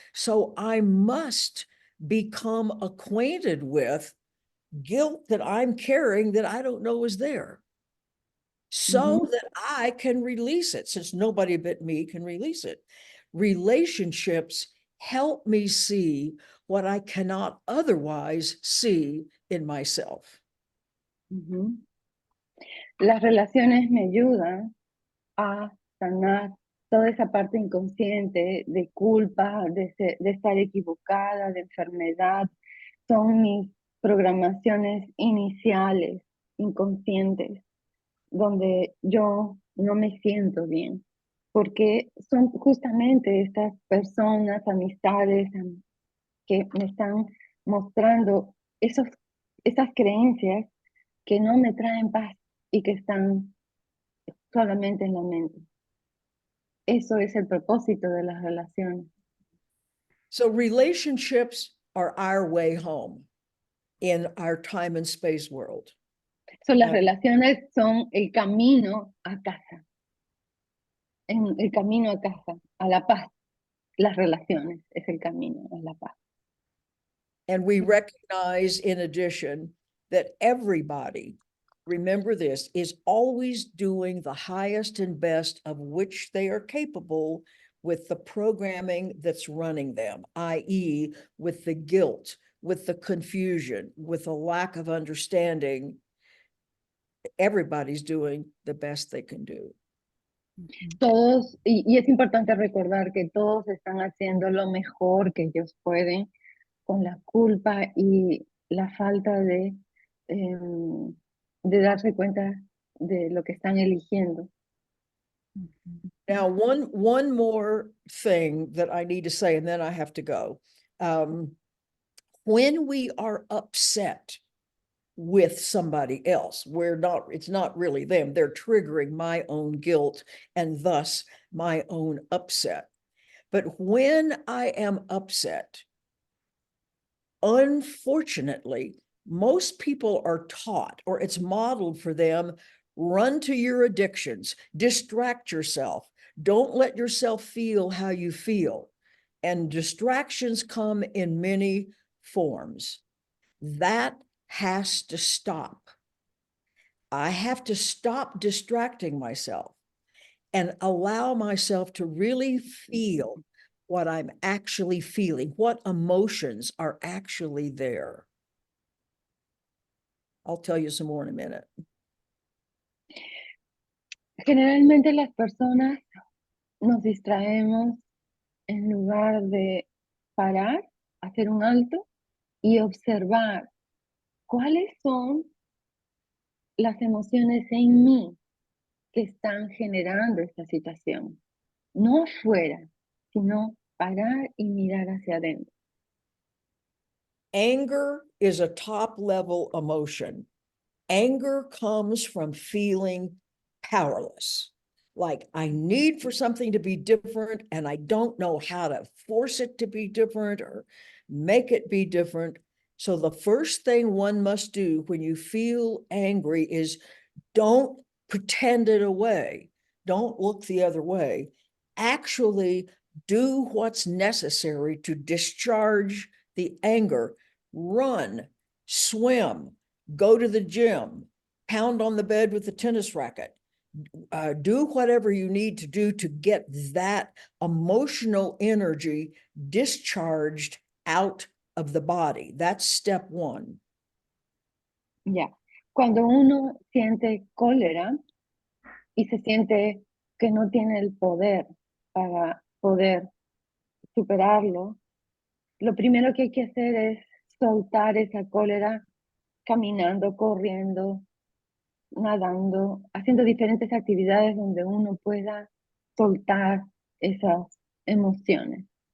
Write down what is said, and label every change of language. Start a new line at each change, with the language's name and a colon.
English: So I must become acquainted with guilt that I'm carrying that I don't know is there, so that I can release it, since nobody but me can release it. Relationships help me see what I cannot otherwise see in myself.
Spanish: Las relaciones me ayudan a sanar toda esa parte inconsciente de culpa, de estar equivocada, de enfermedad. Son mis programaciones iniciales, inconscientes, donde yo no me siento bien, porque son justamente estas personas, amistades, que me están mostrando esas creencias que no me traen paz y que están solamente en la mente. Eso es el propósito de las relaciones.
English: So relationships are our way home in our time and space world.
Spanish: So, las relaciones son el camino a casa. El camino a casa, a la paz. Las relaciones es el camino a la paz.
English: And we recognize, in addition, that everybody, remember this, is always doing the highest and best of which they are capable with the programming that's running them, i.e., with the guilt, with the confusion, with the lack of understanding. Everybody's doing the best they can do.
Spanish: Todos, y es importante recordar que todos están haciendo lo mejor que ellos pueden con la culpa y la falta de darse cuenta de lo que están eligiendo.
English: Now, one more thing that I need to say, and then I have to go. When we are upset with somebody else, it's not really them, they're triggering my own guilt and thus my own upset. But when I am upset, unfortunately, most people are taught, or it's modeled for them, run to your addictions, distract yourself, don't let yourself feel how you feel. And distractions come in many forms. That has to stop. I have to stop distracting myself and allow myself to really feel what I'm actually feeling, what emotions are actually there. I'll tell you some more in a minute.
Spanish: Generalmente las personas nos distraemos en lugar de parar, hacer un alto y observar cuáles son las emociones en mí que están generando esta situación. No afuera, sino parar y mirar hacia adentro.
English: Anger is a top-level emotion. Anger comes from feeling powerless. Like, I need for something to be different, and I don't know how to force it to be different or make it be different. So the first thing one must do when you feel angry is don't pretend it away. Don't look the other way. Actually do what's necessary to discharge the anger. Run, swim, go to the gym, pound on the bed with the tennis racket, do whatever you need to do to get that emotional energy discharged out of the body. That's step one.
Spanish: Ya. Cuando uno siente cólera y se siente que no tiene el poder para poder superarlo, lo primero que hay que hacer es soltar esa cólera caminando, corriendo, nadando, haciendo diferentes actividades donde uno pueda soltar esas emociones.